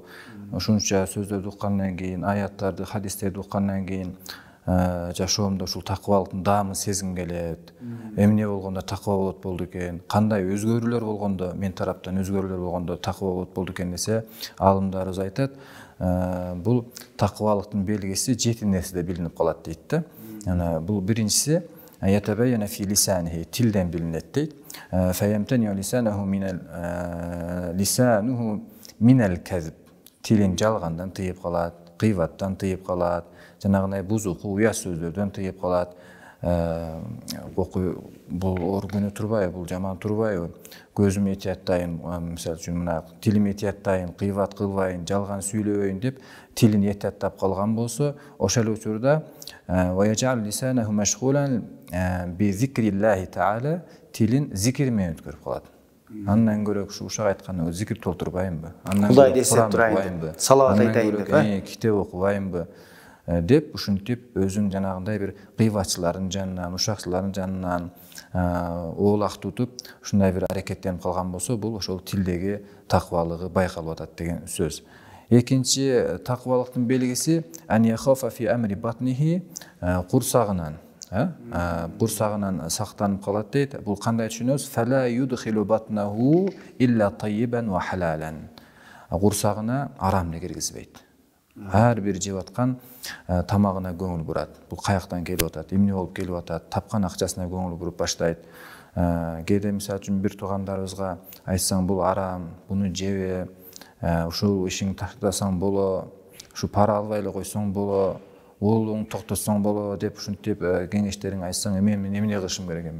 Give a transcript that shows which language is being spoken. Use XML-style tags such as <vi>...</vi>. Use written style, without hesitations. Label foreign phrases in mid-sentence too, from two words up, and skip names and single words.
<ky>Ушунча сөздөрдү уккандан кийин, аяттарды, хадистерди уккандан кийин жашоомдо ушул такыбалыктын даамын сезгим келет. Эмне болгондо такыба болот болду экен, кандай өзгөрүүлөр болгондо, мен тараптан өзгөрүүлөр болгондо такыба болот болду экен десе, алымдарыбыз айтат, бул такыбалыктын белгиси 7 нерседе билинип калат дейт да. Анан бул биринчиси</ky> <ar>يتبين في لسانه</ar> <ky>tilden bilinет deyt.</ky> <ar>فيمتنع لسانه من الكذب.</ar> <ky>Tilin жалгандан тыйып калат, кыйбаттан тыйып калат, жанагындай бузук, уя сөздөрдөн тыйып калат. Бул оор күнү турбайбы, бул жаман турбайбы? Көзүм этияттайын, мисалы үчүн мына тилим этияттайын, кыйбат кылбайын, жалган сүйлөбөйүн деп тилин этияттап калган болсо, ошол учурда</ky> <ar>ويجعل لسانه مشغولا بذكر الله تعالى</ar> <ky>tilin zikir менен өткөрүп калат. Андан көрө ушак айтканда зикир толтурбайынбы? Кудайды эстеп турайынбы? Салават айтайынбы? Китеп окубайынбы? Деп ушинтип өзүн жанагындай бир кыйбатчылардын жанынан, ушакчылардын жанынан оолак тутуп, ушундай бир аракеттенип калган болсо, бул ошол тилдеги такыбалыгы байкалып атат деген сөз. Экинчи такыбалыктын белгиси</ky> <ar>أن يخاف في أمر بطنه,</ar> <ky>курсагынан сактанып калат дейт. Бул кандай түшүнөбүз?</ky> <ar>فلا يدخل بطنه إلا طيبا وحلالا.</ar> <ky>Курсагына арамды киргизбейт. Ар бир жеп аткан тамагына көңүл бурат. Бул каяктан келип атат, эмне болуп келип атат, тапкан акчасына көңүл буруп баштайт. Кээде мисалы үчүн бир туугандарыбызга айтсаң бул арам, буну жебе, ушул ишиң таштасаң боло, ушу пара албай эле койсоң боло, уулуң токтосоң боло деп ушинтип кеңештериң айтсаң, мен эмне кылышым керек эми?</ky>